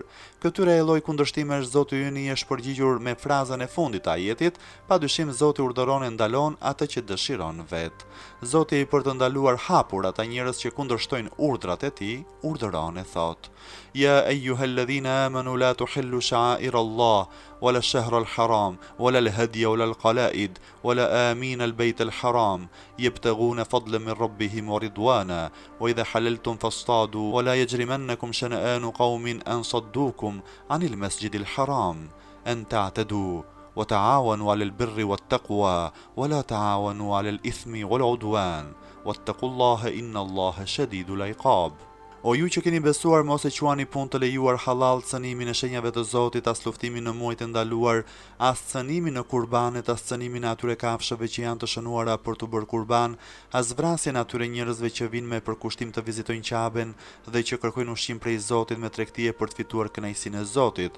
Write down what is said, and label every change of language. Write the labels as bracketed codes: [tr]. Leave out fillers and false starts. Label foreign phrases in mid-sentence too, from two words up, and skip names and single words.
[sq] Këtyre e lloj kundërshtimesh Zoti ynë i është përgjigjur me frazën e fundit të ajetit: padyshim Zoti urdhëron e ndalon atë që dëshiron vet. Zoti për të ndaluar hapur ata njerëz që kundërshtojnë urdhrat e tij, urdhëron e thotë: ja [ar] أيها الذين آمنوا لا تحلوا شعائر الله ولا الشهر الحرام ولا الهدي ولا القلائد ولا آمين البيت الحرام يبتغون فضلا من ربهم ورضوانا وإذا حللتم فاصطادوا ولا يجرمنكم شنآن قوم أن صدوكم عن المسجد الحرام أن تعتدوا وتعاونوا على البر والتقوى ولا تعاونوا على الإثم والعدوان واتقوا الله إن الله شديد العقاب. [sq] O ju që keni besuar, mos e quani punë të lejuar halal cënimin e shenjave të Zotit, as luftimin në muajt e ndaluar, as cënimin në kurbanet, as cënimin e atyre kafshëve që janë të shënuara për të bërë kurban, as vrasjen e atyre njerëzve që vinë me përkushtim të vizitojnë Qaben dhe që kërkojnë ushqim prej Zotit me tregtie për të fituar kënaqësinë e Zotit.